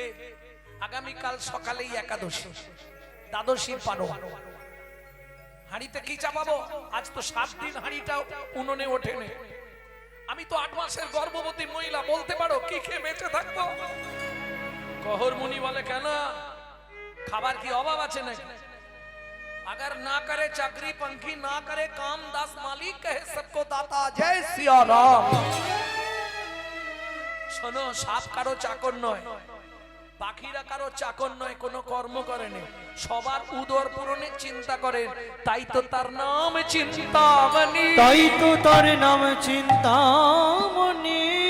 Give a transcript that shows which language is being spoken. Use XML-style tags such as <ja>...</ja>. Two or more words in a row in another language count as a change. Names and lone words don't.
<bn>আগামীকাল সকালেই একাদশী, দ্বাদশীর পারো। হাঁড়িতে কি চাপাবো? আজ তো 7 দিন হাঁড়িটাও উনুনে ওঠেনি। আমি তো 8 মাসের গর্ভবতী মহিলা, বলতে পারো কি খেয়ে বেঁচে থাকবো? কহর মুনি বলে, কেন খাবার কি অভাব আছে নাকি?</bn> <hi>अगर ना करे चाकरी पंखी, ना करे काम, दास मालिक कहे सबको दाता, जय सिया राम।</hi> <bn>শোনো, সাপ কারো চাকর নয়, পাখিরা কারো চাকর নয়, কোনো কর্ম করেনি, সবার উদর পূরণের চিন্তা করেন। তাই তো তার নাম চিন্তামণি। তাই তো তার নাম চিন্তামণি।</bn>